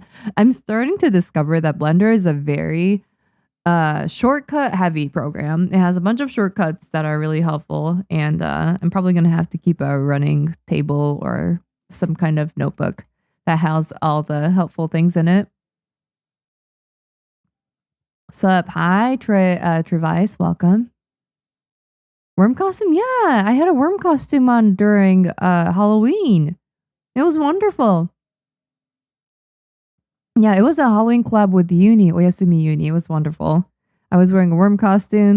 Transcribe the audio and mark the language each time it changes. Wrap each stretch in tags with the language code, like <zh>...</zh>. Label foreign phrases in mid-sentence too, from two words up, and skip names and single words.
<en>I'm starting to discover that Blender is a very shortcut heavy program. It has a bunch of shortcuts that are really helpful, and I'm probably gonna have to keep a running table or some kind of notebook that has all the helpful things in it. Sup, hi, Trevice, welcome. Worm costume? Yeah, I had a worm costume on during Halloween. It was wonderful. Yeah, it was a Halloween collab with Uni, Oyasumi Uni. It was wonderful. I was wearing a worm costume.</en>